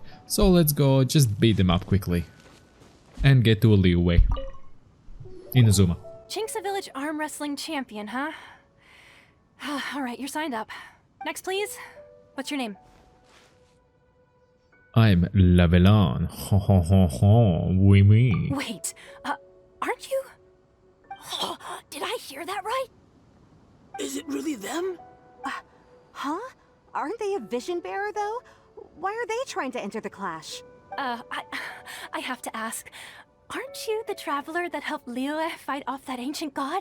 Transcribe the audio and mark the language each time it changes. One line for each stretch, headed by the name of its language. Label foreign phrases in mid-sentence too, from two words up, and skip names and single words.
English: So let's go just beat them up quickly and get to a leeway. Inazuma. Chink's a village arm wrestling champion, huh? Alright, you're signed up. Next, please. What's your name? I'm Lavelan. Ho ho ho ho.
French: Oui, oui.
English: Wait, aren't you? Did I hear that right? Is it really them? Huh? Aren't they a vision bearer, though? Why are they trying to enter the clash? I have to ask. Aren't you the traveler that helped Liyue fight off that ancient god?